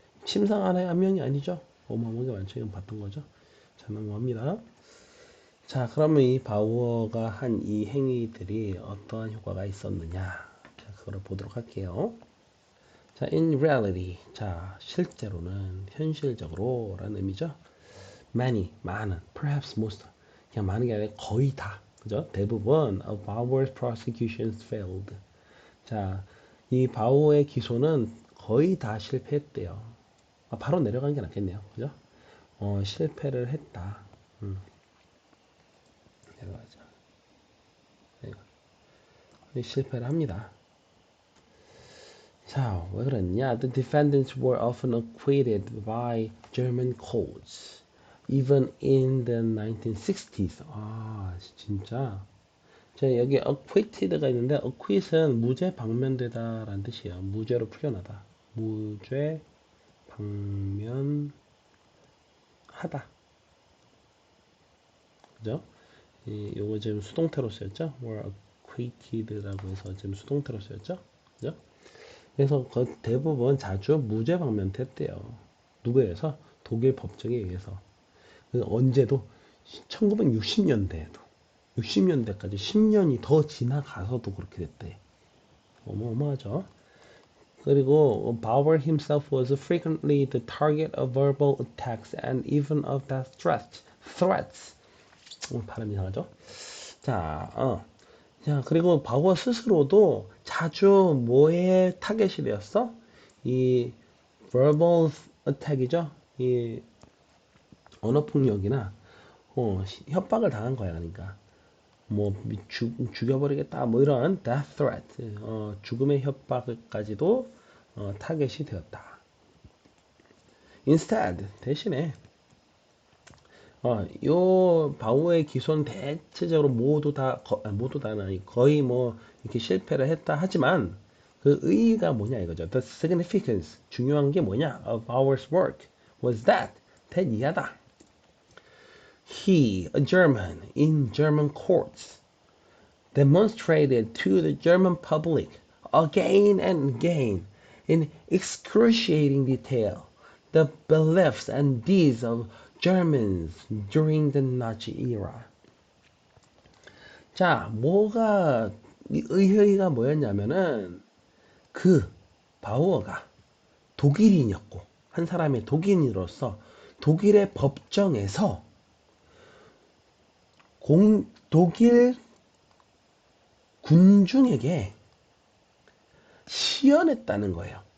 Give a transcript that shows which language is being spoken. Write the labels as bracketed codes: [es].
[ko] 침상 안에 한 명이 아니죠? 어마어마하게 많죠. 이건 봤던 거죠. 자, 넘어갑니다. 자, 그러면 이 바우어가 한 이 행위들이 어떠한 효과가 있었느냐? 자, 그거를 보도록 할게요. [en] 자, in reality. [ko] 자, 실제로는, 현실적으로 라는 의미죠. [en] many, [ko] 많은, [en] perhaps most. [ko] 그냥 많은 게 아니라 거의 다. 그죠? 대부분 [en] of Bauer's prosecutions failed. [ko] 자, 이 바우어의 기소는 거의 다 실패했대요. 바로 내려간 게 낫겠네요. 그죠? 실패를 했다. 내려가자. 실패를 합니다. 자, 왜 그랬냐? [en] The defendants were often acquitted by German courts, even in the 1960s. [ko] 아, 진짜. 자, 여기 acquitted가 있는데, acquit은 무죄 방면되다라는 뜻이에요. 무죄로 풀려나다. 무죄 방면하다. 그죠? 요거 지금 수동태로 쓰였죠? [en] were acquitted [ko] 라고 해서 지금 수동태로 쓰였죠? 그죠? 그래서 대부분 자주 무죄 방면됐대요. 누구에 의해서? 독일 법정에 의해서. 언제도 1960년대에도 60년대까지 10년이 더 지나가서도 그렇게 됐대. 어마어마하죠. 그리고 [en] Bauer himself was frequently the target of verbal attacks and even of death threats. [ko] 발음 이상하죠? 자, 자, 그리고 바우어 스스로도 자주 뭐에 타겟이 되었어? 이 verbal attack이죠? 이 언어폭력이나 협박을 당한 거야. 그러니까 뭐 죽여버리겠다 뭐 이런 death threat 죽음의 협박까지도 타겟이 되었다. [en] Instead [ko] 대신에 요 바우어의 기소는 대체적으로 모두 다는 아니 거의 뭐 이렇게 실패를 했다 하지만 그 의의가 뭐냐 이거죠. [en] The significance [ko] 중요한 게 뭐냐 [en] of Bauer's work was that [ko] 대니하다. [en] he, a German, in German courts, demonstrated to the German public again and again in excruciating detail the beliefs and deeds of Germans during the Nazi era. [ko] 자, 이 의회가 뭐였냐면은 그 바우어가 독일인이었고 한 사람의 독일인으로서 독일의 법정에서 독일 군중에게 시연했다는 거예요.